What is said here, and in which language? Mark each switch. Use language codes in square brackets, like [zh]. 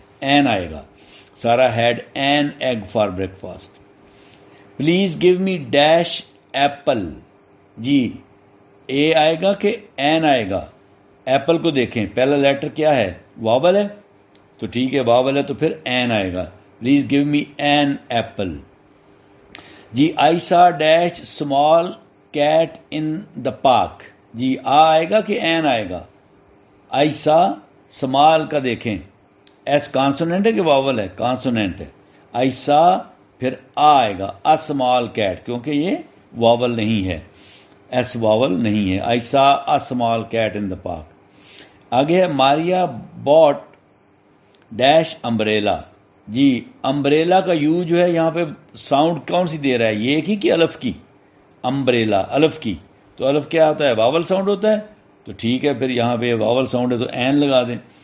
[ur] N آئے گا. [en] Sara had an egg for breakfast فاسٹ. Please give me dash apple. [ur] جی اے آئے گا کہ این آئے گا. ایپل کو دیکھیں, پہلا لیٹر کیا ہے, واول ہے, تو ٹھیک ہے واول ہے تو پھر این آئے گا. [en] Please give me an apple. جی I saw dash small cat in the park. [ur] جی آ آئے گا کہ این آئے گا. [en] I saw small [ur] کا دیکھیں, ایس کانسوننٹ ہے کہ واول ہے, کانسوننٹ ہے. آئی سا پھر آ آئے گا, [en] a small cat, [ur] کیونکہ یہ واول نہیں ہے, ایس واول نہیں ہے. [en] I saw a small cat in the park. [ur] آگے ہے [en] Maria bought dash umbrella. [ur] جی امبریلا کا یو جو ہے یہاں پہ ساؤنڈ کون سی دے رہا ہے, یہ کی الف کی, امبریلا الف کی, تو الف کیا ہوتا ہے, واول ساؤنڈ ہوتا ہے, تو ٹھیک ہے پھر یہاں پہ واول ساؤنڈ ہے تو این لگا دیں.